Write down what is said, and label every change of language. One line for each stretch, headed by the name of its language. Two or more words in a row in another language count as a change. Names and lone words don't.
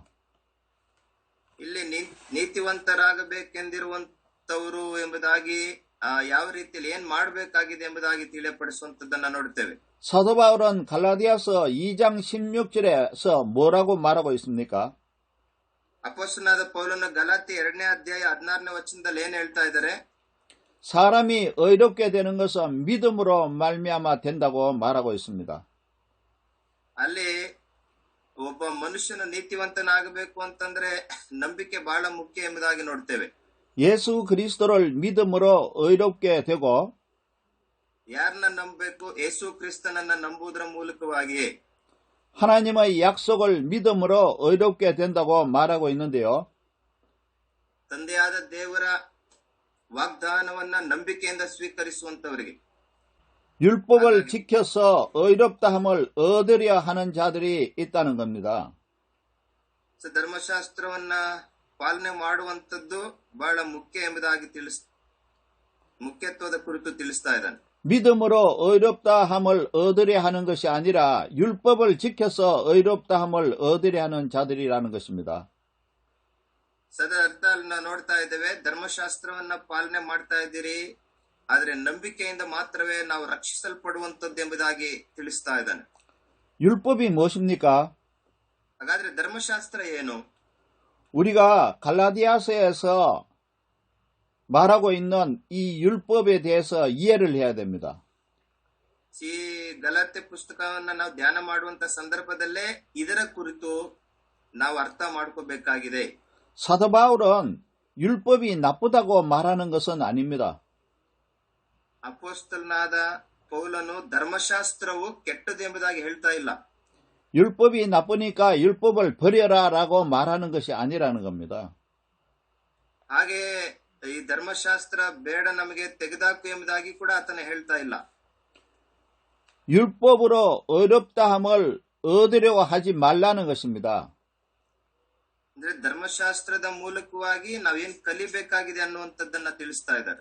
Kannada: ಇಲ್ಲಿ ನೀತಿವಂತರಾಗಬೇಕೆಂದಿರುವಂತವರು ಎಂಬುದಾಗಿ ಯಾವ ರೀತಿಯಲ್ಲಿ ಏನ್ ಮಾಡಬೇಕಾಗಿದೆ ಎಂಬುದಾಗಿ ತಿಳಿಯಪಡಿಸುವಂತದ್ದನ್ನ ನೋಡ್ತೇವೆ.
Korean: 사도 바울은 갈라디아서 2장 16절에서 뭐라고 말하고 있습니까?
Kannada: ಅಪೊಸ್ತಲನಾದ ಪೌಲನು ಗಲಾತ್ಯ 2ನೇ ಅಧ್ಯಾಯ 16ನೇ ವಚನದಲ್ಲಿ ಏನ್ ಹೇಳ್ತಾ ಇದ್ದಾರೆ?
Korean: 사람이 의롭게 되는 것은 믿음으로 말미암아 된다고 말하고 있습니다.
Kannada: ಅಲ್ಲಿ ಒಬ್ಬ ಮನುಷ್ಯನು ನೀತಿವಂತನಾಗಬೇಕು ಅಂತಂದ್ರೆ ನಂಬಿಕೆ ಬಹಳ ಮುಖ್ಯ ಎಂಬುದಾಗಿ ನೋಡ್ತೇವೆ.
Korean: 예수 그리스도를 믿음으로 의롭게 되고
Kannada: ಯಾರನ್ನ ನಂಬಬೇಕು? ಯೇಸು ಕ್ರಿಸ್ತನನ್ನ ನಂಬುವುದರ ಮೂಲಕವಾಗಿಯೇ
Korean: 하나님의 약속을 믿음으로 의롭게 된다고 말하고 있는데요.
Kannada: ತಂದೆಯಾದ ದೇವರ ವಾಗ್ದಾನವನ್ನ ನಂಬಿಕೆಯಿಂದ ಸ್ವೀಕರಿಸುವಂತವರಿಗೆ
Korean: 율법을 지켜서 의롭다함을 얻으려 하는 자들이 있다는 겁니다.
Kannada: ಧರ್ಮಶಾಸ್ತ್ರವನ್ನ ಪಾಲನೆ ಮಾಡುವಂತದ್ದು ಬಹಳ ಮುಖ್ಯ ಎಂಬುದಾಗಿ ಮುಖ್ಯತ್ವದ ಕುರಿತು ತಿಳಿಸ್ತಾ ಇದ್ದಾನೆ.
Korean: 믿음으로 의롭다함을 얻으려 하는 것이 아니라 율법을 지켜서 의롭다함을 얻으려 하는 자들이라는 것입니다.
Kannada: ಸದಾ ಅರ್ಥ ನಾವು ನೋಡ್ತಾ ಇದ್ದೇವೆ. ಧರ್ಮಶಾಸ್ತ್ರವನ್ನ ಪಾಲನೆ ಮಾಡ್ತಾ ಇದ್ದೀರಿ, ಆದ್ರೆ ನಂಬಿಕೆಯಿಂದ ಮಾತ್ರವೇ ನಾವು ರಕ್ಷಿಸಲ್ಪಡುವಂತದ್ದು ಎಂಬುದಾಗಿ ತಿಳಿಸ್ತಾ ಇದ್ದಾನೆ.
Korean: 율법이 무엇입니까?
Kannada: ಹಾಗಾದ್ರೆ ಧರ್ಮಶಾಸ್ತ್ರ ಏನು?
Korean: 우리가 갈라디아서에서 말하고 있는 이 율법에 대해서 이해를 해야 됩니다.
Kannada: ಈ ಗಲಾತ್ಯ ಪುಸ್ತಕವನ್ನ ನಾವು ಧ್ಯಾನ ಮಾಡುವಂತ ಸಂದರ್ಭದಲ್ಲೇ ಇದರ ಕುರಿತು ನಾವು ಅರ್ಥ ಮಾಡ್ಕೋಬೇಕಾಗಿದೆ.
Korean: 사도 바울은 율법이 나쁘다고 말하는 것은 아닙니다.
Kannada: ಅಪೊಸ್ತಲನಾದ ಪೌಲನು ಧರ್ಮಶಾಸ್ತ್ರವು ಕೆಟ್ಟದು ಎಂಬುದಾಗಿ ಹೇಳ್ತಾ ಇಲ್ಲ.
Korean: 율법이 나쁘니까 율법을 버려라라고 말하는 것이 아니라는 겁니다.
Kannada: ಹಾಗೆ ಈ ಧರ್ಮಶಾಸ್ತ್ರ ಬೇಡ ನಮಗೆ ತೆಗೆದಾಕು ಎಂಬುದಾಗಿ ಕೂಡ ಆತನ ಹೇಳ್ತಾ ಇಲ್ಲ.
Korean: 율법으로 어렵다함을 얻으려고 하지 말라는 것입니다.
Kannada: ಅಂದ್ರೆ ಧರ್ಮಶಾಸ್ತ್ರದ ಮೂಲಕವಾಗಿ ನಾವೇನ್ ಕಲಿಬೇಕಾಗಿದೆ ಅನ್ನುವಂಥದ್ದನ್ನ ತಿಳಿಸ್ತಾ ಇದ್ದಾರೆ.